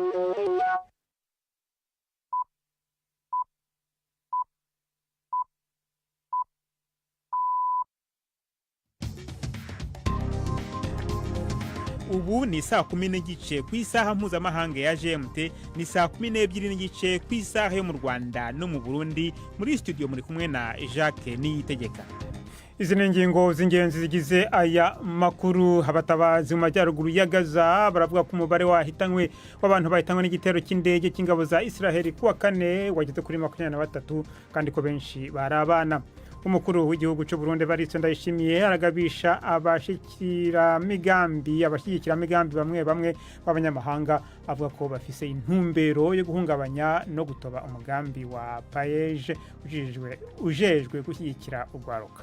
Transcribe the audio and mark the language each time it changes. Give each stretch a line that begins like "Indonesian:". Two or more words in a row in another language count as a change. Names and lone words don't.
Kinyarwanda: Ubu ni saa 10 n'igice ku isaha mpuzamahanga ya GMT, ni saa 12 n'igice ku isaha yo mu Rwanda no mu Burundi. Muri studio muri kumwe na Jacques Niyitegeka. Izi ni ingingo z'ingenzi zigize aya makuru. Abatabazi mu majyaruguru ya Gaza baravuga ko umubare w'abantu bahitanywe n'igitero cy'indege cy'ingabo za Israel kuwa kane wageze kuri 23 kandi ko benshi bari abana.
Rundi: Umukuru w'igihugu cy'u Burundi Evariste Ndayishimiye aragabisha abashyigikira migambi bamwe b'abanyamahanga, avuga ko bafise intumbero yo guhungabanya no gutoba umugambi wa Paeje ujejwe gushyigikira urwaruka.